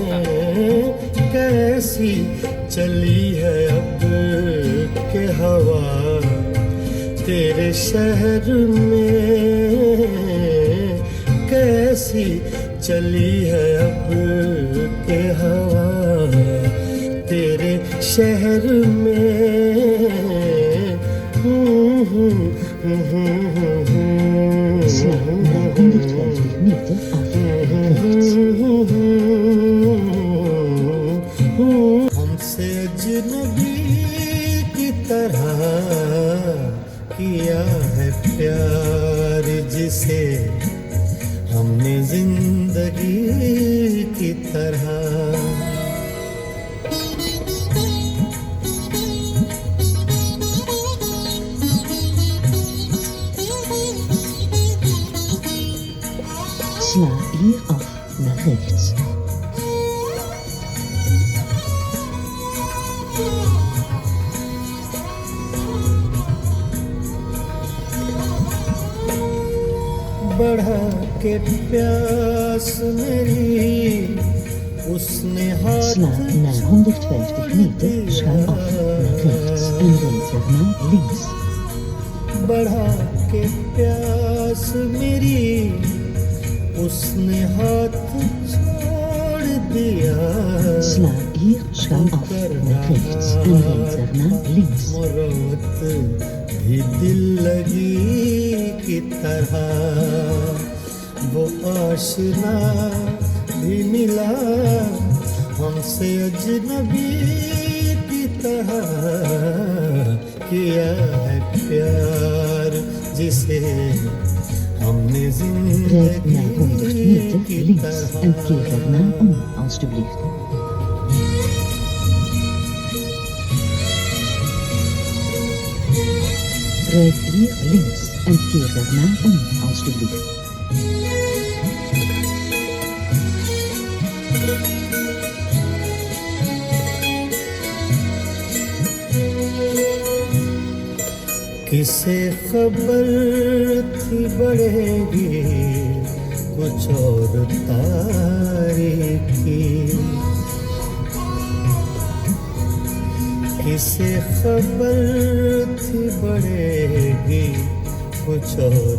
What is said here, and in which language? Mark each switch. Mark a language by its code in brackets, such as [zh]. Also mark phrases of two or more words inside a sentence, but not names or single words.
[hi] कैसी चली है अब के हवा तेरे शहर में। कैसी चली है अब के हवा तेरे शहर में। [nl] Sla na 150 meter af naar rechts. [hi] हमसे अजनबी की तरह किया है प्यार जिसे हमने जिंदगी की तरह। [nl] Sla hier af naar rechts. [hi] बढ़ा के प्यास मेरी उसने हाथ [nl] Sla na 150 meter schuin af naar rechts en rijd daarna links. [hi] बढ़ा के प्यास मेरी उसने हाथ छोड़ दिया [nl] Sla hier schuin af naar rechts en rijd daarna links. [hi] मुरवत भी दिल लगी की तरह वो आशना भी मिला हमसे अजनबी की तरह किया है प्यार जिसे हमने [nl] Rijd na 100 [hi] जिंदगी [nl] meter [hi] की [nl] links en keer daarna [hi] तरह [nl] om, alstublieft. Rijd hier links en keer daarna om, alstublieft. [hi] किसे खबर थी बढ़ेगी कुछ और तारीखी किसे खबर थी बढ़ेगी कुछ और